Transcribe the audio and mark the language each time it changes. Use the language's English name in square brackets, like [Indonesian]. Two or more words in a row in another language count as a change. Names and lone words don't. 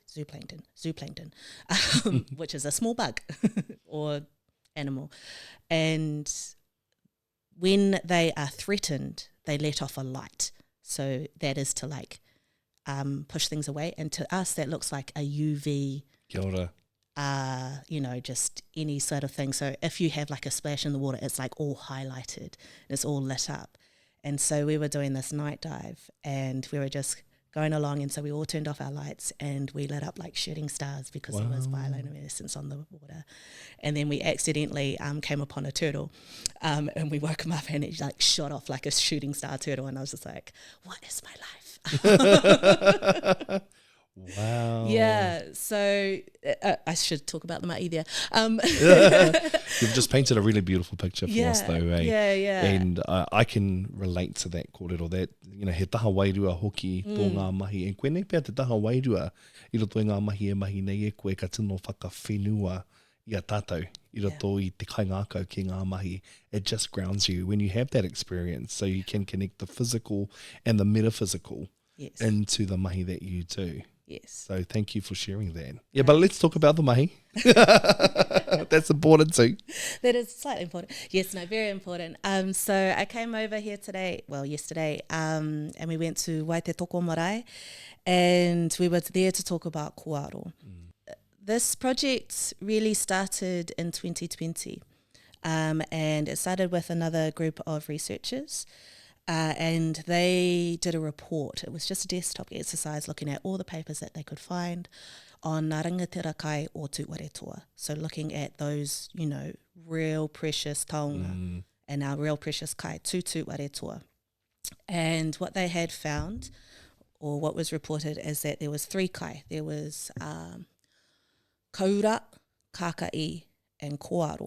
[English] Zooplankton, which is a small bug or animal. And when they are threatened, they let off a light. So that is to push things away. And to us, that looks like a UV. [Māori] Kia ora. [English] Just any sort of thing. So if you have like a splash in the water, it's like all highlighted and it's all lit up. And so we were doing this night dive and we were just going along, and so we all turned off our lights and we lit up like shooting stars because there was bioluminescence on the water. And then we accidentally came upon a turtle, and we woke him up and it like shot off like a shooting star turtle, and I was just like, what is my life? Wow. Yeah, so I should talk about the mahi there. You've just painted a really beautiful picture for us though, eh? Yeah. And I can relate to that kōrero, that, [Māori] he taha wairua hoki tō ngā mahi. And koe nei pēr te taha wairua I roto I ngā mahi e mahi nei e koe ka tino whaka whenua I a tātou. I roto I te kaingākau ki ngā mahi. [English] It just grounds you when you have that experience, so you can connect the physical and the metaphysical into the mahi that you do. Yes. So thank you for sharing that. Yeah, but let's talk about the mahi. That's important too. That is slightly important. Yes, no, very important. So I came over here yesterday, and we went to Waitetoko Marae, and we were there to talk about kōrero. This project really started in 2020, and it started with another group of researchers. And they did a report. It was just a desktop exercise looking at all the papers that they could find on [Māori] ngā rangatira kai o Tūwharetoa. [English] So looking at those, real precious taonga and our real precious kai Tūwharetoa. And what they had found, or what was reported, is that there was 3 kai. There was kaura, kākai, and kōaro.